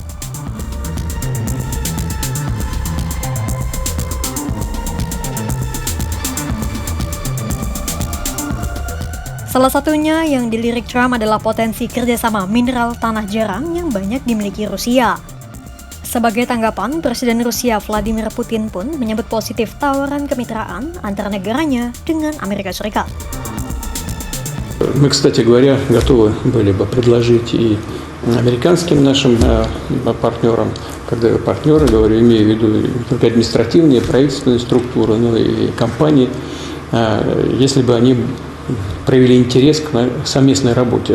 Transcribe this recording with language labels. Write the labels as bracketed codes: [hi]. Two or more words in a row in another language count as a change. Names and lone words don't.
[id] Salah satunya yang dilirik Trump adalah potensi kerjasama mineral tanah jarang yang banyak dimiliki Rusia. Sebagai tanggapan, Presiden Rusia Vladimir Putin pun menyambut positif tawaran kemitraan antara negaranya dengan Amerika Serikat. [ru] Мы, кстати говоря, готовы были бы предложить и американским нашим партнерам, когда я партнеры, говорю, имею в виду не только административные, правительственные структуры, но и компании, если бы они проявили интерес к совместной работе.